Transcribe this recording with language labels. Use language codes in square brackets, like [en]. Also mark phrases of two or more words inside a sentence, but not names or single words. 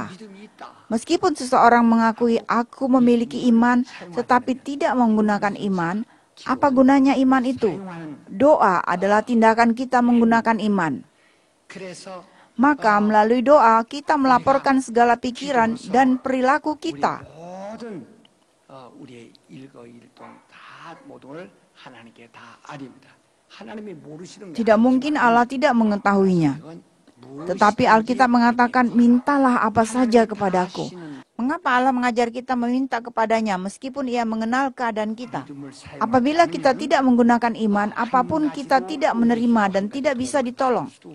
[id] Meskipun seseorang mengakui aku memiliki iman tetapi tidak menggunakan iman, apa gunanya iman itu? Doa adalah tindakan kita menggunakan iman. Maka melalui doa kita melaporkan segala pikiran dan perilaku kita. [ko] 우리의 일거일동 다 모든 걸 하나님께 다 아립니다. 하나님이 모르시는 게 [id] Tidak mungkin Allah tidak mengetahuinya. Tetapi Alkitab mengatakan, mintalah apa saja kepadaku. Mengapa Allah mengajar kita meminta kepadanya meskipun ia mengenal keadaan kita? Apabila kita tidak menggunakan iman, apapun kita tidak menerima dan tidak bisa ditolong.